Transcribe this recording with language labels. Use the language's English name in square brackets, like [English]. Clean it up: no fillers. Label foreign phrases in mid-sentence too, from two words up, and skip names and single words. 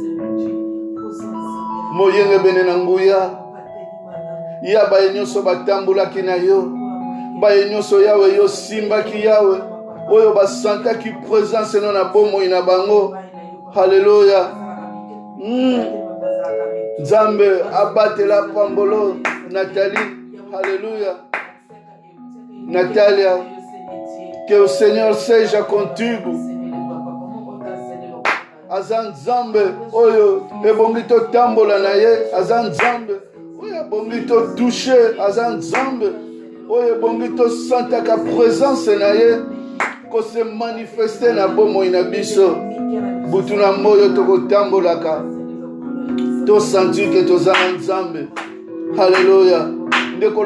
[Lingala] moyenge bene na nguya ya baye nyonso batambulaki na yo baye nyonso yawe yo simbaki yawe oyo basantaki présence no na bomoi na bango haleluya nzambe abatela pambolo Nathalie haleluya Natalia [Portuguese] que o Senhor seja contigo [Lingala] aza nzambe oyo ebongi totambola na ye aza nzambe oyo ebongi totouche aza nzambe oyo ebongi tosantaka présence na ye kose manifeste na bomoi na biso butu na moyo tokotambolaka tosentir ke toza na nzambe haleluya ndeko